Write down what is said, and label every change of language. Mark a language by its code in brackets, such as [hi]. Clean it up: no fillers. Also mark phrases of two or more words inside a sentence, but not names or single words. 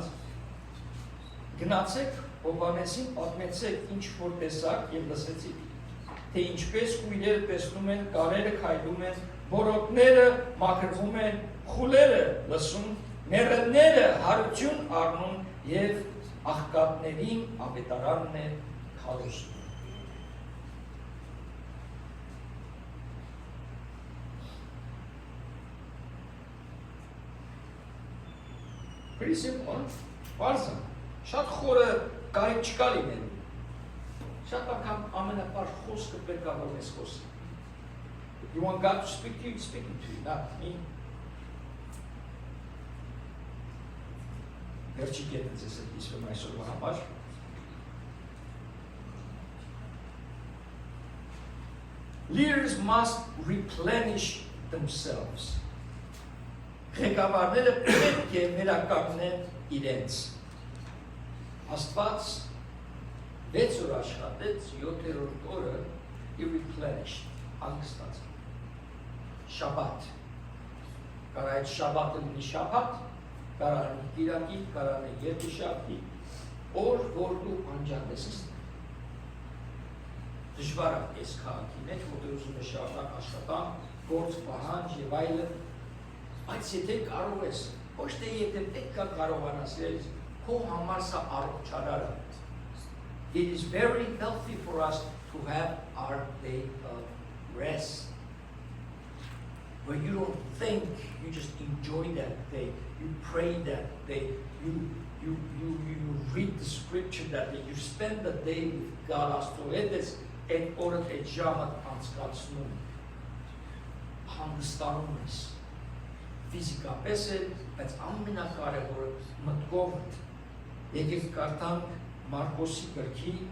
[hy] Գնացեք Հովհաննեսին պատմեցեք ինչ որ տեսաք եւ լսեցիք, թե ինչպես կույրերը տեսնում են, կարերը քայլում են, բորոտները մաքրվում են, խուլերը լսում, մեռելները հարություն առնում եւ աղքատներին ավետարանն է քարոզում։ [en] Pretty simple, [hy] բարձր, շատ խորը կարիք չկա լինելու, շատ անգամ ամենապարզ խոսքը պետք է որ ես խոսի. [en] You want God to speak to you, he's speaking to you, not me. [hy] Վերջի կետը ձեզ է դիսվում այսօրվա համար. [en] Leaders must replenish themselves. [hy] Ղեկավարները պետք է վերականգնեն իրենց։ Աստված 6 օր աշխատեց, 7-րդ օրը [en] he replenished, [hy] հանգստացավ։ Շաբաթ։ Կարա այդ շաբաթը լինի շաբաթ, կարա լինի կիրակի, կարա լինի երկուշաբթի, օր, որ դու անջատես ստեղ։ Դժվար է այս քաղաքի մեջ, որտեղ ուզում է շարունակ աշխատանք, գործ, պահանջ եւ այլն, բայց եթե կարող ես, ոչ թե եթե պետք է կարողանաս, քո համար սա առողջարար է։ [en] It is very healthy for us to have our day of rest. Where you don't think, you just enjoy that day, you pray that day, you read the scripture that day, you spend the day with God. [hy] Այդ օրը այդ ժամը անցկացնում հանգստանում ես ֆիզիկապես է, բայց ամենակարևորը մտքովդ եկեք կարդանք Մարկոսի գրքի